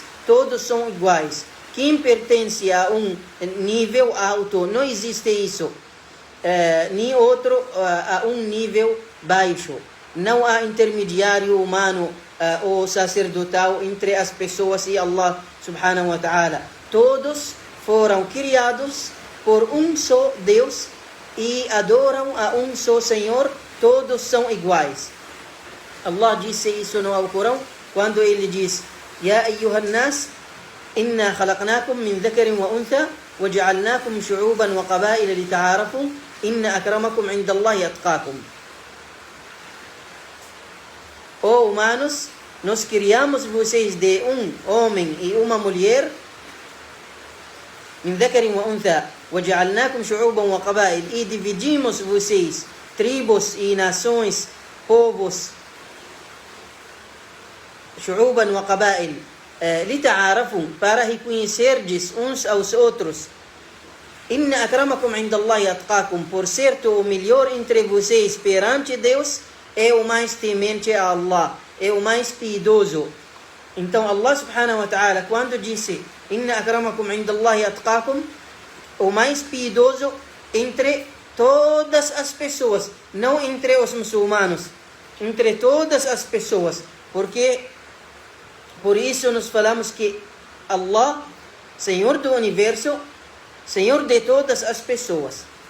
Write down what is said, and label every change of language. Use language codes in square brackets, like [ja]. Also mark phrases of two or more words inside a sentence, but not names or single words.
[pt] Todos são iguais. Quem pertence a um nível alto, não existe isso. Nem outro a um nível baixo. Não há intermediário humano ou sacerdotal entre as pessoas e Allah [ar] سبحانه وتعالى. [pt] Todos foram criados por um só Deus e adoram a um só Senhor. Todos são iguais. Allah disse isso no Alcorão, quando ele diz: [ar] يا أيها الناس إنا خلقناكم من ذكر وأنثى وجعلناكم شعوبا وقبائل لتعارفوا, إن أكرمكم عند الله أتقاكم. [pt] Ó humanos, nós criamos vocês de um homem e uma mulher, [ar] من ذكر وأنثى وجعلناكم شعوبا وقبائل, [pt] e dividimos vocês tribos e nações, povos, [ar] شعوبا وقبائل لتعارفوا, [pt] para reconhecerdes uns aos outros. [ar] إن أكرمكم عند الله أتقاكم, [pt] por certo o melhor entre vocês perante Deus é o mais temente a Allah, é o mais piedoso. Então Allah [ar] سبحانه وتعالى, [pt] quando disse [ar] إن أكرمكم عند الله أتقاكم, [pt] o mais piedoso entre todas as pessoas, não entre os muçulmanos, entre todas as pessoas. Porque por isso nós falamos que Allah, Senhor do Universo, Senhor de todas as pessoas.